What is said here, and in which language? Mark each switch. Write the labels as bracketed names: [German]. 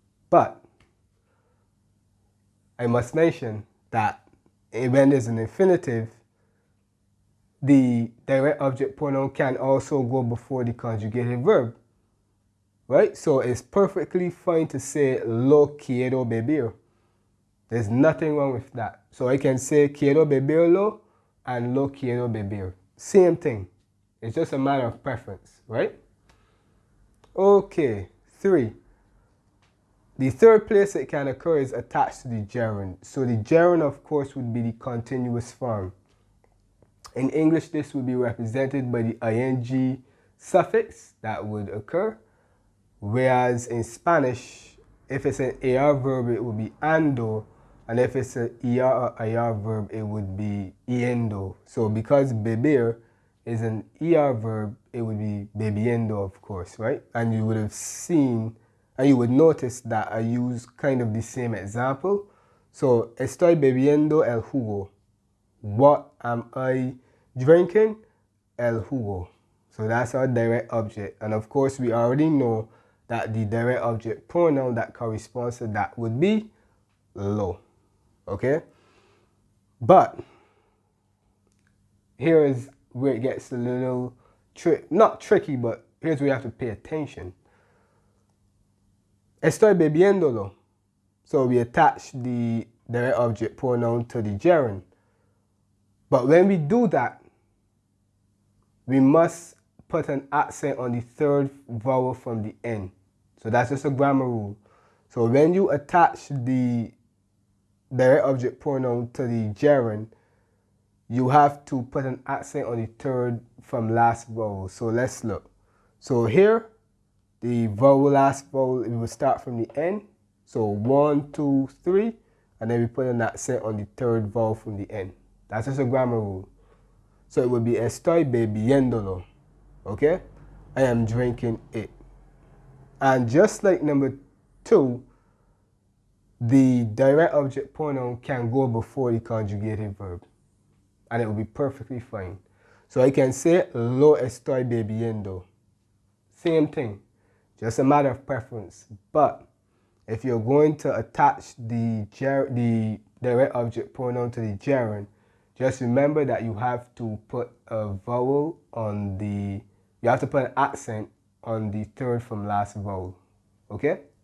[English] But I must mention that when there's an infinitive, the direct object pronoun can also go before the conjugated verb, right? So it's perfectly fine to say [Spanish] lo quiero beber. [English] There's nothing wrong with that. So I can say [Spanish] quiero beberlo [English] and [Spanish] lo quiero beber. [English] Same thing. It's just a matter of preference, right? Okay, 3. The third place it can occur is attached to the gerund. So the gerund, of course, would be the continuous form. In English, this would be represented by the ing suffix that would occur, whereas in Spanish, if it's an AR verb, it would be ando, and if it's an ER or IR verb, it would be yendo. So because beber is an ER verb, it would be bebiendo, of course, right? And you would have seen, and you would notice that I use kind of the same example. [Spanish] So, estoy bebiendo el jugo. [English] What am I drinking? El jugo. So that's our direct object. And of course, we already know that the direct object pronoun that corresponds to that would be lo. Okay? But here is where it gets a little not tricky, but here's where you have to pay attention. [Spanish] Estoy bebiéndolo. [English] So we attach the direct object pronoun to the gerund. But when we do that, we must put an accent on the third vowel from the end. So that's just a grammar rule. So when you attach the direct object pronoun to the gerund, you have to put an accent on the third from last vowel. So let's look. So here, the last vowel, it will start from the end. So 1, 2, 3, and then we put an accent on the third vowel from the end. That's just a grammar rule. So it would be [Spanish] estoy bebiéndolo. [English] Okay? I am drinking it. And just like number 2, the direct object pronoun can go before the conjugated verb. And it will be perfectly fine. So I can say [Spanish] lo estoy bebiendo. [English] Same thing. Just a matter of preference. But if you're going to attach the direct object pronoun to the gerund, just remember that you have to put a vowel on you have to put an accent on the third from last vowel. Okay?